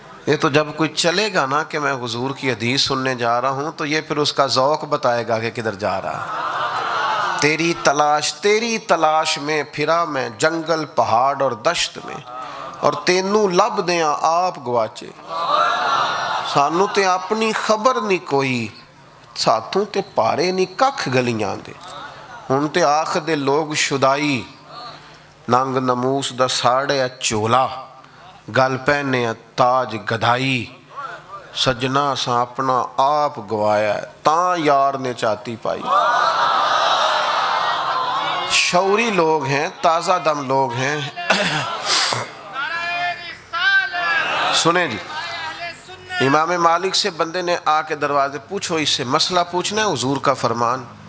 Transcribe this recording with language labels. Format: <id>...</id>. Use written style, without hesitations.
<ur>یہ تو جب کوئی چلے گا نا کہ میں حضور کی حدیث سننے جا رہا ہوں تو یہ پھر اس کا ذوق بتائے گا کہ کدھر جا رہا. تیری تلاش میں پھرا میں جنگل پہاڑ اور دشت میں، اور</ur> <pa>تینوں لب دیاں آپ گواچے. سانو تے اپنی خبر نہیں کوئی، ساتھوں تے پارے نہیں ککھ گلیاں دے. ہن تے آخ دے لوگ شدائی، ننگ نموس دا ساڑے چولا، گل پہنے تاج گدھائی. سجنا سا اپنا آپ گوایا تاں یار نے چاتی پائی.</pa> <ur>شعوری لوگ ہیں، تازہ دم لوگ ہیں. سنیں جی، امام مالک سے بندے نے آ کے دروازے پوچھو اس سے مسئلہ پوچھنا ہے حضور کا فرمان.</ur>